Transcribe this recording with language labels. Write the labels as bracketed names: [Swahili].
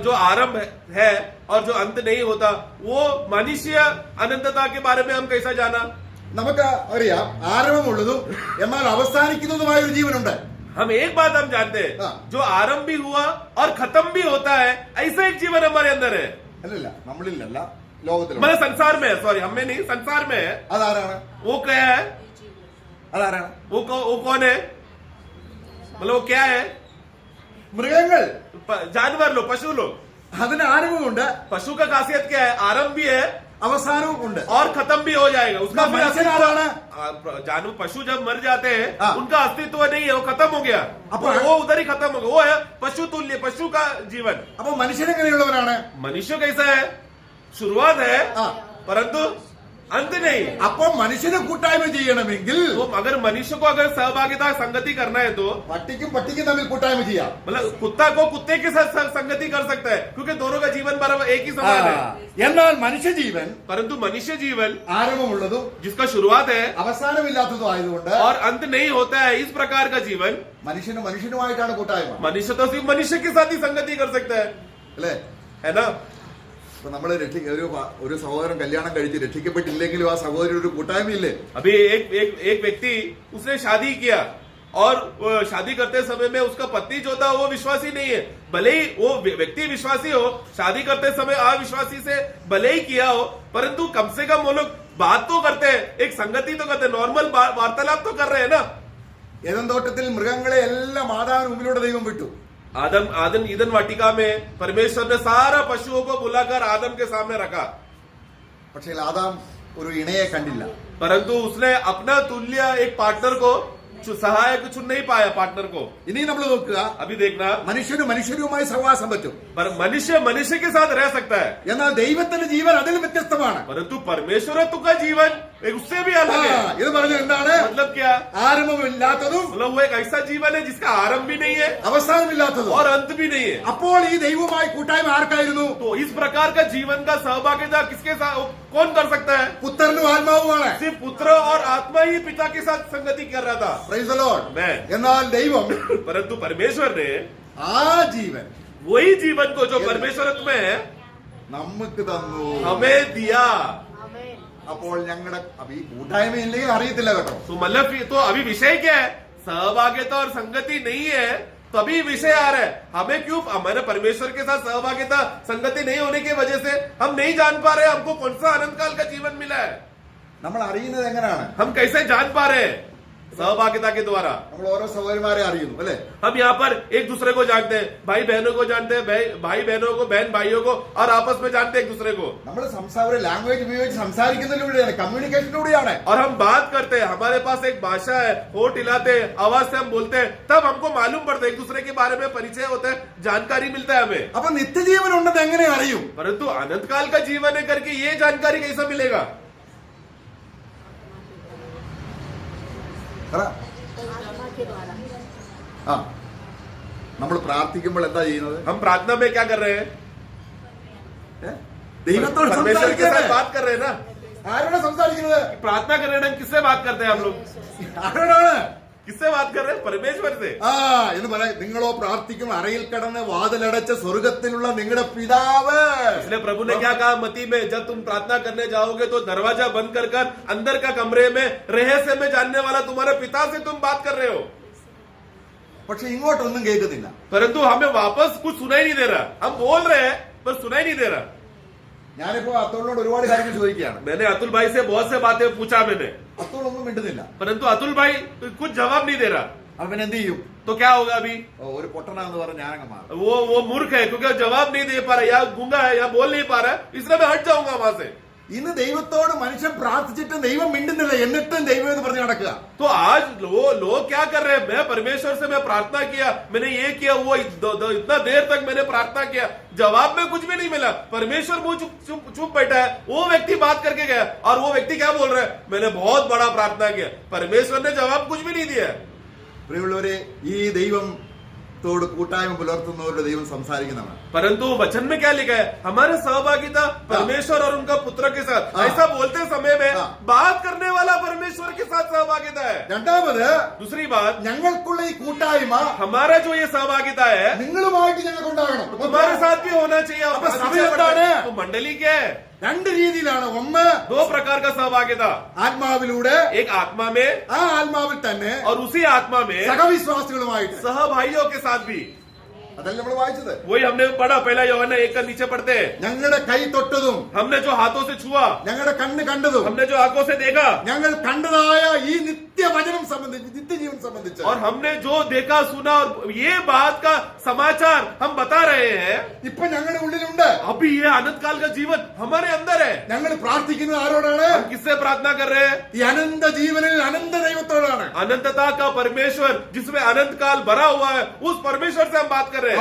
[Hindi] जो आरंभ है और जो अंत नहीं होता, वो मनुष्य अनंतता के बारे में हम कैसा जाना? [Malayalam] നമുക്ക് അറിയാം ആരംഭമുള്ളതും എന്നാൽ അവസാനിക്കുന്നതുമായ ഒരു ജീവനുണ്ട്. [Hindi] हम एक बात हम जानते हैं, जो आरंभ भी हुआ और खत्म भी होता है, ऐसा एक जीवन हमारे अंदर है। [Malayalam] അല്ലല്ല, നമ്മളിലല്ല, ലോകത്തിലും. [Hindi] मतलब संसार में है, सॉरी हमें नहीं, संसार में है। [Malayalam] അതാരാണ്? [Hindi] वो क्या है? [Malayalam] അതാരാണ്? [Hindi] वो कौन है? मतलब वो क्या है? [Malayalam] മൃഗങ്ങൾ, [Hindi] जानवर लोग, पशु लोग। [Malayalam] അതിന് ആരംഭമുണ്ട്, [Hindi] पशु का खासियत क्या है? आरंभ भी है [Malayalam] അവസാനവും ഉണ്ട്. [Hindi] और खत्म भी हो जाएगा उसका। फिर [Malayalam] മനുഷ്യനാണ് [Hindi] जानवर पशु जब मर जाते हैं हाँ। उनका अस्तित्व नहीं है, वो खत्म हो गया, वो उधर ही खत्म हो गया। वो है पशु तुल्य, पशु का जीवन। [Malayalam] അപ്പൊ മനുഷ്യനെങ്ങനെയുള്ളവരാണ്? [Hindi] मनुष्य कैसा है? शुरुआत है हाँ। परंतु अंत नहीं। [Malayalam] അപ്പൊ മനുഷ്യനെ കൂട്ടായ്മ ചെയ്യണമെങ്കിൽ [Hindi] तो अगर मनुष्य को अगर सहभागिता संगति करना है तो [Malayalam] പട്ടിക്കും തമ്മിൽ കൂട്ടായ്മ ചെയ്യാം. [Hindi] मतलब कुत्ता को कुत्ते के साथ संगति कर सकता है, क्योंकि दोनों का जीवन बराबर एक ही समान है। [Malayalam] എന്നാൽ മനുഷ്യജീവൻ [Hindi] परंतु मनुष्य जीवन [Malayalam] ആരംഭമുള്ളതും [Hindi] जिसका शुरुआत है [Malayalam] അവസാനമില്ലാത്തതും ആയതുകൊണ്ട് [Hindi] और अंत नहीं होता है, इस प्रकार का जीवन [Malayalam] മനുഷ്യനുമായിട്ടാണ് കൂട്ടായ്മ. [Hindi] मनुष्य तो सिर्फ मनुष्य के साथ ही संगति कर सकता है, [Malayalam] അല്ലേ? [Hindi] है ना? [Malayalam] ഇപ്പൊ നമ്മള് ഒരു സഹോദരൻ കല്യാണം കഴിച്ച് രക്ഷിക്കപ്പെട്ടില്ലെങ്കിലും ആ സഹോദരൻ ഒരു കൂട്ടായ്മയില്ലേ? [Hindi] अभी एक व्यक्ति उसने शादी किया और शादी करते समय में उसका पत्नी जो था वो विश्वासी नहीं है, भले ही वो व्यक्ति विश्वासी हो, शादी करते समय अविश्वासी से भले ही किया हो, परंतु कम से कम वो लोग बात तो करते हैं, एक संगति तो करते हैं, नॉर्मल वार्तालाप तो कर रहे हैं ना। [Malayalam] ഏദൻ തോട്ടത്തിൽ മൃഗങ്ങളെ എല്ലാം മാതാവിന് മുമ്പിലൂടെ ദൈവം വിട്ടു. [Hindi] आदम ईदन वाटिका में परमेश्वर ने सारा पशुओं को बुलाकर आदम के सामने रखा, [Malayalam] പക്ഷേ ആദാം ഒരു ഇണയെ കണ്ടില്ല. [Hindi] परंतु उसने अपना तुल्य एक पार्टनर को सहायक चुन नहीं पाया, पार्टनर को। [Malayalam] ഇനി നമ്മൾ നോക്കുക, [Hindi] अभी देखना, [Malayalam] മനുഷ്യരുമായി സഹവാസം പറ്റും, [Hindi] पर मनुष्य के साथ रह सकता है, [Malayalam] എന്നാൽ ദൈവത്തിന്റെ ജീവൻ അതിൽ വ്യത്യസ്തമാണ്. [Hindi] परंतु परमेश्वर का जीवन उससे भी अलग है। [Malayalam] ഇത് പറഞ്ഞ എന്താണ്? [Hindi] मतलब क्या? [Malayalam] ആരംഭമില്ലാത്തതും [Hindi] मतलब वो एक ऐसा जीवन है जिसका आरंभ भी नहीं है [Malayalam] അവസാനമില്ലാത്തതും. [Hindi] और अंत भी नहीं है। [Malayalam] അപ്പോൾ ഈ ദൈവവുമായി കൂട്ടായ്മ ആർക്കായിരുന്നു? [Hindi] तो इस प्रकार का जीवन का सहभागिता किसके साथ, कौन कर सकता है? [Malayalam] പുത്രനും ആത്മാവുമാണ്. [Hindi] सिर्फ पुत्र और आत्मा ही पिता के साथ संगति कर रहा था। [English] Praise the Lord. [Hindi] मैं [Malayalam] എന്നാൽ ദൈവം [Hindi] परंतु परमेश्वर ने [Malayalam] ആ ജീവൻ [Hindi] वही जीवन को जो परमेश्वरत्व में है [Malayalam] നമുക്ക് തന്നു. [Hindi] हमें दिया। [Malayalam] അപ്പോൾ ഞങ്ങളുടെ ഈ കൂട്ടായ്മയില്ലെങ്കിൽ അറിയത്തില്ല കേട്ടോ. [Hindi] तो मतलब तो अभी विषय क्या है? सहभागिता और संगति नहीं है, तभी विषय आ रहा है। हमें क्यों, हमारे परमेश्वर के साथ सहभागिता संगति नहीं होने की वजह से हम नहीं जान पा रहे हमको कौन सा अनंत काल का जीवन मिला है। [Malayalam] നമ്മൾ അറിയുന്നത് എങ്ങനെയാണ്? [Hindi] हम कैसे जान पा रहे हैं? सहभागिता के द्वारा। [Malayalam] നമ്മൾ ഓരോ സഹോദരന്മാരെ അറിയുന്നു അല്ലെ? [Hindi] हम यहाँ पर एक दूसरे को जानते हैं, भाई बहनों को जानते हैं, भाई बहनों को, बहन भाइयों को, और आपस में जानते हैं एक दूसरे को। [Malayalam] നമ്മൾ ഒരു ലാംഗ്വേജ് ഉപയോഗിച്ച് സംസാരിക്കുന്നതിലൂടെയാണ്, കമ്മ്യൂണിക്കേഷനിലൂടെയാണ്. [Hindi] और हम बात करते हैं, हमारे पास एक भाषा है, होठ हिलाते हैं, आवाज से हम बोलते हैं, तब हमको मालूम पड़ता है, एक दूसरे के बारे में परिचय होता है, जानकारी मिलता है हमें। [Malayalam] അപ്പൊ നിത്യജീവൻ ഉണ്ടെന്ന് എങ്ങനെ അറിയും? [Hindi] परंतु अनंत काल का जीवन है करके ये जानकारी कैसा मिलेगा? आत्मा के द्वारा। [Malayalam] ആ നമ്മൾ പ്രാർത്ഥിക്കുമ്പോൾ എന്താ ചെയ്യുന്നത്? [Hindi] हम प्रार्थना में क्या कर रहे हैं? [Malayalam] ദൈവത്തോട് [Hindi] परमेश्वर के साथ बात कर रहे हैं ना। [Malayalam] ആരോടാ സംസാരിക്കുന്നത്? [Hindi] प्रार्थना कर रहे हैं, किससे बात करते हैं हम लोग? [Malayalam] ആരോടാണ്? [Hindi] किससे बात कर रहे हैं? परमेश्वर से। [Malayalam] ആ എന്ന് പറയാം, നിങ്ങളോ പ്രാർത്ഥിക്കും അറയിൽ കടന്ന് വാതിലടച്ച സ്വർഗത്തിലുള്ള നിങ്ങളുടെ പിതാവ്. [Hindi] इसलिए प्रभु ने क्या कहा मती में, जब तुम प्रार्थना करने जाओगे तो दरवाजा बंद कर अंदर का कमरे में रहस्य में जानने वाला तुम्हारे पिता से तुम बात कर रहे हो। [Malayalam] പക്ഷെ ഇങ്ങോട്ടൊന്നും കേൾക്കുന്നില്ല. [Hindi] परंतु हमें वापस कुछ सुनाई नहीं दे रहा, हम बोल रहे हैं पर सुनाई नहीं दे रहा। [Malayalam] ഞാനിപ്പോ അത്തോളിനോട് ഒരുപാട് കാര്യങ്ങൾ ചോദിക്കുകയാണ്. [Hindi] मैंने अतुल भाई से बहुत से बातें पूछा मैंने, [Malayalam] അത്തോളൊന്നും മിണ്ടുന്നില്ല. [Hindi] परंतु अतुल भाई कुछ जवाब नहीं दे रहा। [Malayalam] അവൻ എന്ത് ചെയ്യും? [Hindi] तो क्या होगा अभी? [Malayalam] ഒരു പൊട്ടനാന്ന് പറഞ്ഞ ഞാനങ്ങ് മാറും. [Hindi] वो मूर्ख है क्योंकि जवाब नहीं दे पा रहा, या गूंगा है, या बोल नहीं पा रहा है, इसलिए मैं हट जाऊंगा वहां से। [Malayalam] ഇന്ന് ദൈവത്തോട് മനുഷ്യൻ പ്രാർത്ഥിച്ചിട്ടും ദൈവം മിണ്ടുന്നില്ല, എന്നിട്ടും ദൈവം എന്ന് പറഞ്ഞ് നടക്കുക. [Hindi] तो आज लोग क्या कर रहे हैं? मैं परमेश्वर से मैं प्रार्थना किया, मैंने ये किया, वो इतना देर तक मैंने प्रार्थना किया, जवाब में कुछ भी नहीं मिला, परमेश्वर वो चुप बैठा है। वो व्यक्ति बात करके गया और वो व्यक्ति क्या बोल रहा है? मैंने बहुत बड़ा प्रार्थना किया, परमेश्वर ने जवाब कुछ भी नहीं दिया। [Malayalam] പ്രിയമുള്ളവരെ, ഈ ദൈവത്തോട് കൂട്ടായ്മ പുലർത്തുന്നവരുടെ ദൈവം സംസാരിക്കുന്നതാണ്. [Hindi] परंतु वचन में क्या लिखा है? हमारे सहभागिता परमेश्वर और उनका पुत्र के साथ। ऐसा बोलते समय में बात करने वाला परमेश्वर के साथ सहभागिता है। [Malayalam] രണ്ടാമത്, [Hindi] दूसरी बात, [Malayalam] ഞങ്ങൾക്കുള്ള ഈ കൂട്ടായ്മ [Hindi] हमारा जो ये सहभागिता है [Malayalam] നിങ്ങളുമായിട്ട് ഞങ്ങൾക്കുണ്ടാകണം. [Hindi] तुम्हारे साथ भी होना चाहिए। अब समय [Malayalam] എന്താണ്? [Hindi] तो मंडली क्या है? [Malayalam] രണ്ട് രീതിയിലാണ്. ഒന്ന്, [Hindi] 2 प्रकार का सहभागिता, [Malayalam] ആത്മാവിലൂടെ, [Hindi] एक आत्मा में [Malayalam] ആ ആത്മാവിൽ തന്നെ [Hindi] और उसी आत्मा में [Malayalam] സഹവിശ്വാസികളുമായിട്ട്. [Hindi] सहभाइयों के साथ भी। [Malayalam] അതല്ല നമ്മൾ വായിച്ചത്. [Hindi] वही हमने पढ़ा, पहला यूहन्ना 1 का नीचे पढ़ते हैं, [Malayalam] ഞങ്ങളുടെ കൈ തൊട്ടതും [Hindi] हमने जो हाथों से छुआ, [Malayalam] ഞങ്ങളുടെ കണ്ണ് കണ്ടതും [Hindi] हमने जो आंखों से देखा, [Malayalam] ഞങ്ങൾ കണ്ടതായ ഈ നിത്യവചനം സംബന്ധിച്ച്, നിത്യജീവൻ സംബന്ധിച്ച് [Hindi] और हमने जो देखा सुना और ये बात का समाचार हम बता रहे हैं, [Malayalam] ഇപ്പൊ ഞങ്ങളുടെ ഉള്ളിലുണ്ട്. [Hindi] अभी ये अनंत काल का जीवन हमारे अंदर है। [Malayalam] ഞങ്ങൾ പ്രാർത്ഥിക്കുന്നത് ആരോടാണ്? [Hindi] हम किससे प्रार्थना कर रहे हैं? [Malayalam] ഈ അനന്ത ജീവനിൽ അനന്ത ദൈവത്തോടാണ്. [Hindi] अनंतता का परमेश्वर जिसमें अनंत काल भरा हुआ है, उस परमेश्वर से हम बात कर रहे हैं।